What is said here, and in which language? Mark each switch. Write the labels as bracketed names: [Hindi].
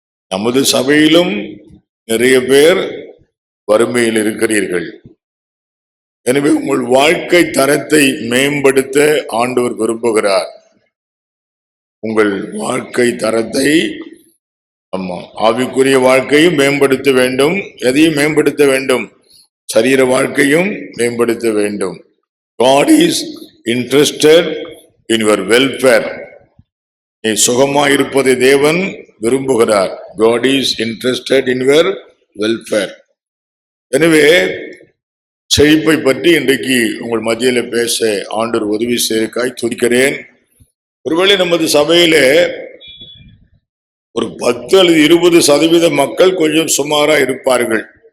[Tamil] நமது சபையிலும் நிறைய பேர் வறுமையில் இருக்கிறீர்கள். எனவே உங்கள் வாழ்க்கை தரத்தை மேம்படுத்த ஆண்டவர் விரும்புகிறார். உங்கள் வாழ்க்கை தரத்தை, ஆவிக்குரிய வாழ்க்கையும் மேம்படுத்த வேண்டும். எதையும் மேம்படுத்த வேண்டும்? சரீர வாழ்க்கையும் மேம்படுத்த வேண்டும். [English] God is interested in your welfare. [Tamil] நீ சுகமாய் இருப்பதை தேவன் விரும்புகிறார். [English] God is interested in your welfare. [Tamil] எனவே செழிப்பை பற்றி இன்றைக்கு உங்கள் மத்தியில பேச ஆண்டவர் உதவி செய்வதற்காய் துதிக்கிறேன். ஒருவேளை நமது சபையில ஒரு 10 அல்லது 20% மக்கள் கொஞ்சம் சுமாரா இருப்பார்கள்.